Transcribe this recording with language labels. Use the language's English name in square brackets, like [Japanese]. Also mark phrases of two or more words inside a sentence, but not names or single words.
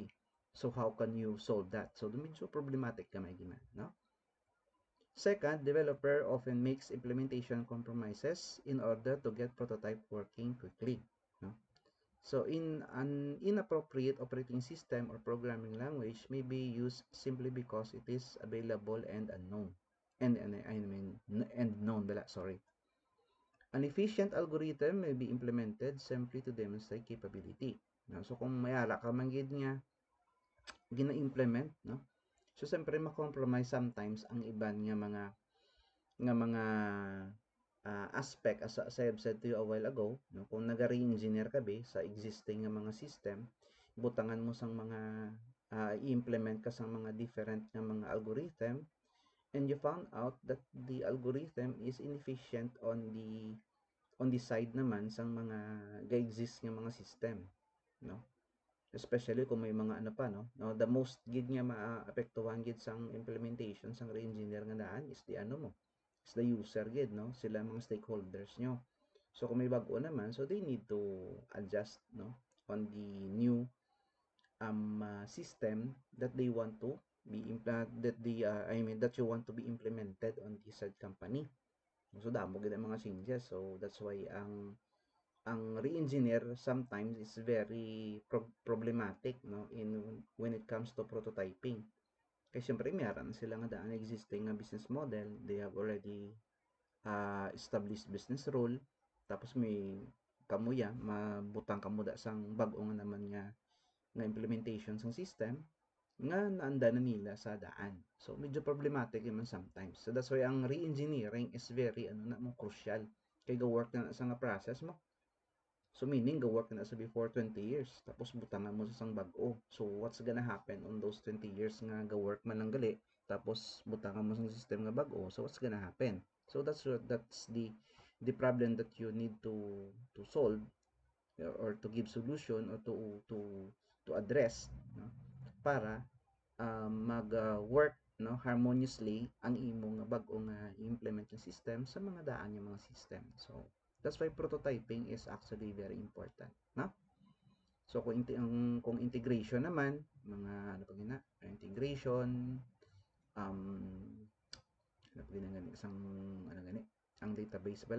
[English] So how can you solve that? [Hiligaynon] So medyo problematic ka may gina, no? [English] Second, developer often makes implementation compromises in order to get prototype working quickly, no? So in an inappropriate operating system or programming language may be used simply because it is available and unknown. And known, sorry. An efficient algorithm may be implemented simply to demonstrate capability. No? [Hiligaynon] So kung mayara ka man gid nga gina-implement, no? So siyempre ma-compromise sometimes ang iban nga mga aspect, [English] as I have said to you a while ago, [Hiligaynon] no? Kung nag-re-engineer ka be sa existing nga mga system, butangan mo sang mga i-implement ka sang mga different nga mga algorithm, [English] and you found out that the algorithm is inefficient on the side [Hiligaynon] naman sang mga ga-exist nga mga system, no? Especially kung may mga ano pa, no? No, [English] the most [Hiligaynon] gid nga maapektuhan gid sang implementation sang re-engineer nga daan is the ano mo, [English] is the user gid, no? [Hiligaynon] Sila mga stakeholders nyo. So kung may bago naman, [English] so they need to adjust, no, on the new system that they want to be that you want to be implemented on this said company. [Hiligaynon] So damo gid ang mga changes. [English] So that's why ang re-engineer sometimes is very problematic, no, in when it comes to prototyping. [Hiligaynon] Kasi syempre meron sila nga daan existing nga [English] business model, they have already established business rule, [Hiligaynon] tapos may kamuya mabutang kamuda sang bag-o nga naman nga implementation sang system nga naanda na nila sa daan. So medyo problematic naman sometimes. [English] So that's why [Hiligaynon] ang re-engineering is very ano na mo crucial kay go work na sa nga process mo. So meaning go work na sa before 20 years tapos butangan mo sa sang bag-o. [English] So what's gonna happen on those 20 years [Hiligaynon] nga go work man lang gali tapos butangan mo sa system nga bag-o. [English] So what's gonna happen? So that's the problem that you need to solve or to give solution or to address, [Hiligaynon] no? Para mag-work, no, harmoniously ang imong bag-o nga i-implement yung system sa mga daan yung mga system. [English] So that's why prototyping is actually very important, no? [Hiligaynon] So kung integration naman, mga ano pa gina, integration, ano pa gina isang ano gani, ang database pala.